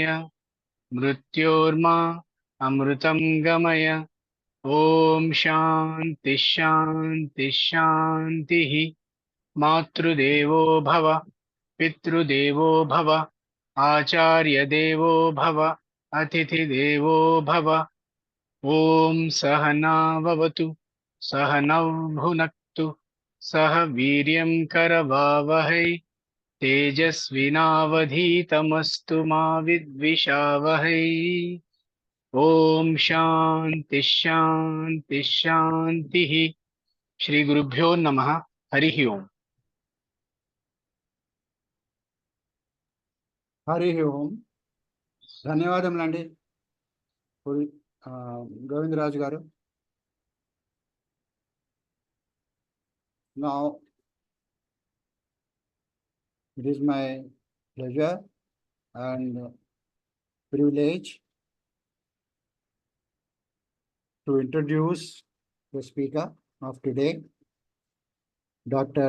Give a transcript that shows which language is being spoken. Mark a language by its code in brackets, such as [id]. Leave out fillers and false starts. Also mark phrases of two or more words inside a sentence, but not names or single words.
[sa] मृत्योर्मा अमृतं गमय ॐ शान्ति शान्ति शान्तिः मातृदेवो भव पितृदेवो भव आचार्यदेवो भव अतिथिदेवो भव ॐ सहना भवतु सहनौ भुनक्तु सह वीर्यं करवावहै तेजस्विनावधीतमस्तु मा विद्विषावहै ॐ शान्ति शान्ति शान्तिः श्री गुरुभ्यो नमः हरिः ओम् [te] హరి ఓం. ధన్యవాదములండి గోవిందరాజు గారు. [en] Now it is my pleasure and privilege to introduce the speaker of today, Dr.